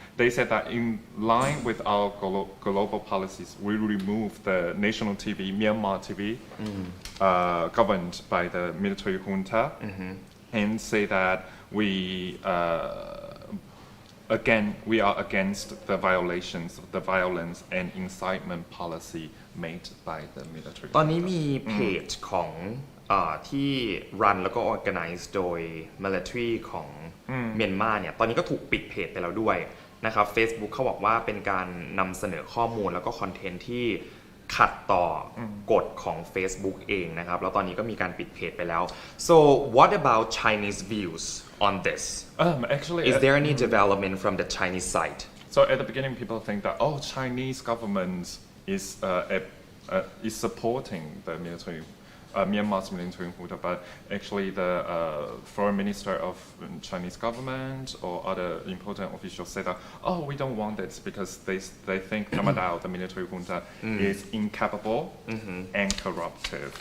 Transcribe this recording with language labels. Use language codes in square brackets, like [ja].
[en] They said that in line with our global policies, we remove the national TV, Myanmar TV, governed by the military junta, and say that we are against the violations, the violence and incitement policy made by the military. [th] ตอนนี้มีเพจของที่รันแล้วก็ organize โดย military ของเมียนมาเนี่ยตอนนี้ก็ถูกปิดเพจไปแล้วด้วยนะครับ Facebook เขาบอกว่าเป็นการนำเสนอข้อมูลแล้วก็คอนเทนต์ที่ขัดต่อกฎของ Facebook เองนะครับแล้วตอนนี้ก็มีการปิดเพจไปแล้ว [en] so what about Chinese views on this actually is there any development from the Chinese side so at the beginning people think that Chinese government is supporting the military Myanmar's military junta, but actually the foreign minister of Chinese government or other important officials said that we don't want this because they think Tamadao, the military junta, is incapable and corruptive.